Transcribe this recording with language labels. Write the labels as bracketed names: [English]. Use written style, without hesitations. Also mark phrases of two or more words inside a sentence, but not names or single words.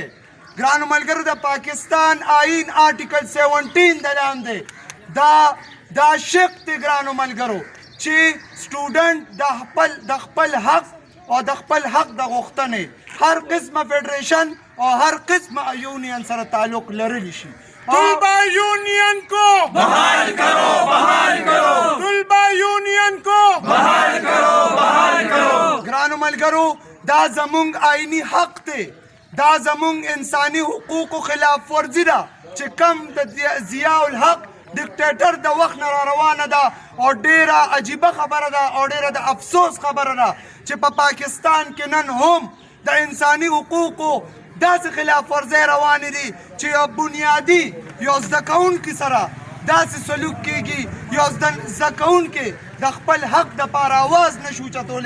[Pashto] ګرانو ملګرو د پاکستان آئین آرټیکل 17 د لاندې دا شق دی ګرانو ملګرو چې سټوډنټ د خپل حق او د خپل حق د غوښتنې هر قسمه فیډریشن او هر قسمه یونین سره تعلق لرلی شي. [Urdu] طلبہ یونین کو بحال کرو بحال کرو طلبہ یونین کو بحال کرو بحال کرو. [Pashto] ګرانو ملګرو دا زمونږ آئینی حق دی دا زمونږ انساني حقوقو خلاف ورزي ده چې کم د ضیاء الحق ډیکټیټر د وخت نه را روانه ده او ډیره عجیبه خبره ده او ډیره د افسوس خبره ده چې په پاکستان کې نن هم د انساني حقوقو داسې خلاف ورزۍ روانې دي چې یو بنیادي یو زده کوونکي سره داسې سلوک کیږي یو زده کوونکی د خپل حق دپاره اواز نشو اوچتولی.